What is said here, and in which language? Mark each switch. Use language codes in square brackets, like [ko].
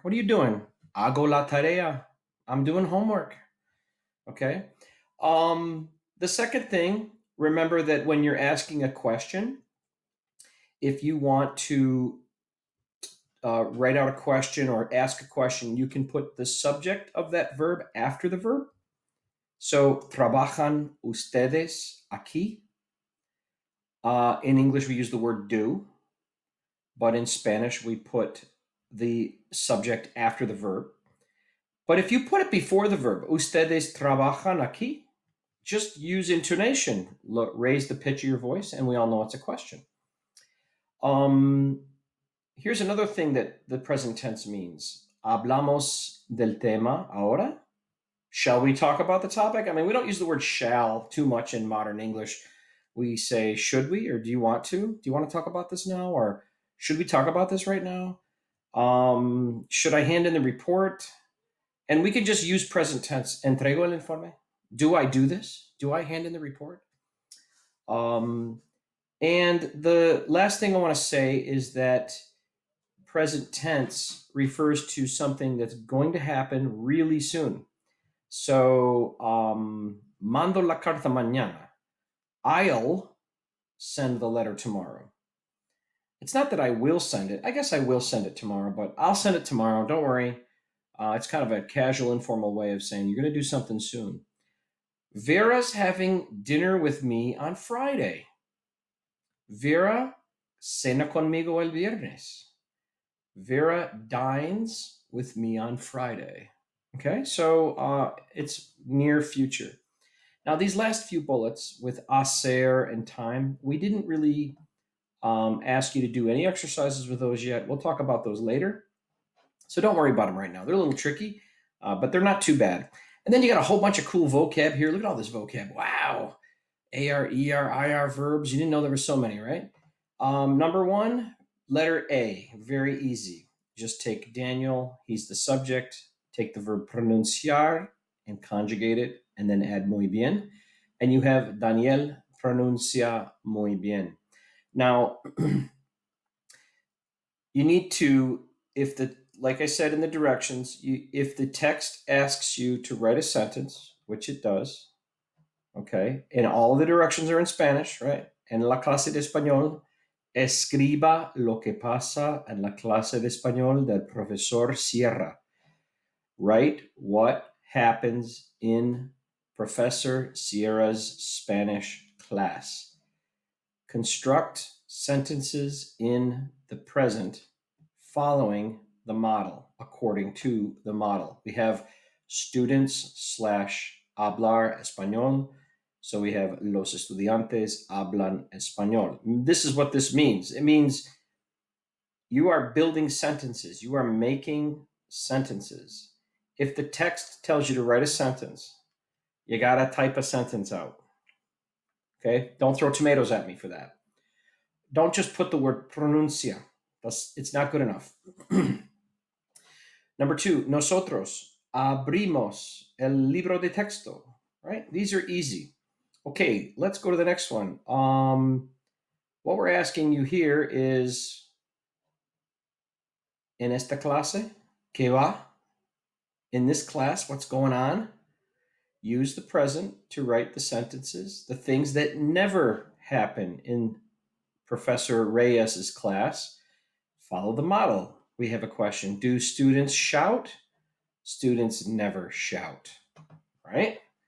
[en] What are you doing? [es] Hago la tarea. [en] I'm doing homework. Okay. The second thing, remember that when you're asking a question, if you want to write out a question or ask a question, you can put the subject of that verb after the verb. [es] So, trabajan ustedes aquí? [en] In English, we use the word do, but in Spanish, we put the subject after the verb. But if you put it before the verb, [es] ustedes trabajan aquí, [en] just use intonation. Look, raise the pitch of your voice, and we all know it's a question. Here's another thing that the present tense means. [es] Hablamos del tema ahora. [en] Shall we talk about the topic? I mean, we don't use the word shall too much in modern English. We say, should we, or do you want to? Do you want to talk about this now, or should we talk about this right now? Should I hand in the report? And we could just use present tense. [es] Entrego el informe. [en] Do I do this? Do I hand in the report? Um, and the last thing I want to say is that present tense refers to something that's going to happen really soon. [es] So, mando la carta mañana. [en] I'll send the letter tomorrow. It's not that I will send it. I guess I will send it tomorrow, but I'll send it tomorrow. Don't worry. It's kind of a casual, informal way of saying you're going to do something soon. Vera's having dinner with me on Friday. [es] Vera cena conmigo el viernes. [en] Vera dines with me on Friday. Okay, so it's near future. Now, these last few bullets with hacer and time, we didn't really ask you to do any exercises with those yet. We'll talk about those later. So don't worry about them right now. They're a little tricky, but they're not too bad. And then you got a whole bunch of cool vocab here. Look at all this vocab. Wow. AR, ER, IR verbs. You didn't know there were so many, right? Number one, letter A. Very easy. Just take Daniel. He's the subject. Take the verb pronunciar and conjugate it, and then add [es] muy bien. [en] And you have Daniel [es] pronuncia muy bien. [en] Now, you need to, if the like I said in the directions, if the text asks you to write a sentence, which it does, okay, and all the directions are in Spanish, right? [es] En la clase de español, escriba lo que pasa en la clase de español del profesor Sierra. [en] Write what happens in Professor Sierra's Spanish class. Construct sentences in the present following the model, according to the model. We have students slash [es] hablar español. [en] So we have [es] los estudiantes hablan español. [en] This is what this means. It means you are building sentences. You are making sentences. If the text tells you to write a sentence, you got to type a sentence out. Okay? Don't throw tomatoes at me for that. Don't just put the word pronuncia. It's not good enough. Number 2, [es] nosotros abrimos el libro de texto. [en] Right? These are easy. Okay, let's go to the next one. What we're asking you here is, [es] en esta clase, ¿qué va? [en] In this class, what's going on? Use the present to write the sentences, the things that never happen in Professor Reyes's class. Follow the model. We have a question. Do students shout? Students never shout, right?